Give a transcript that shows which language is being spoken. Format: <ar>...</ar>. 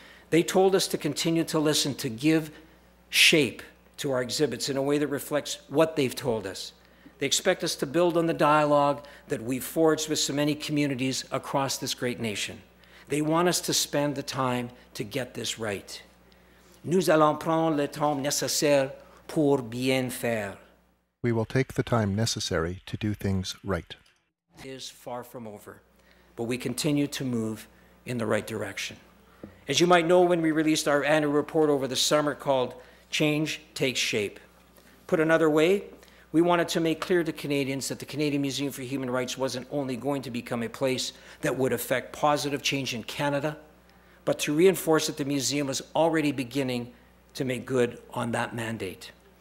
<en>They told us to continue to listen, to give shape to our exhibits in a way that reflects what they've told us. They expect us to build on the dialogue that we've forged with so many communities across this great nation. They want us to spend the time to get this right.</en> <fr>Nous allons prendre le temps nécessaire pour bien faire.</fr> <en>We will take the time necessary to do things right. It is far from over, but we continue to move in the right direction. As you might know, when we released our annual report over the summer called Change Takes Shape. Put another way, we wanted to make clear to Canadians that the Canadian Museum for Human Rights wasn't only going to become a place that would affect positive change in Canada, but to reinforce that the museum was already beginning to make good on that mandate.</en>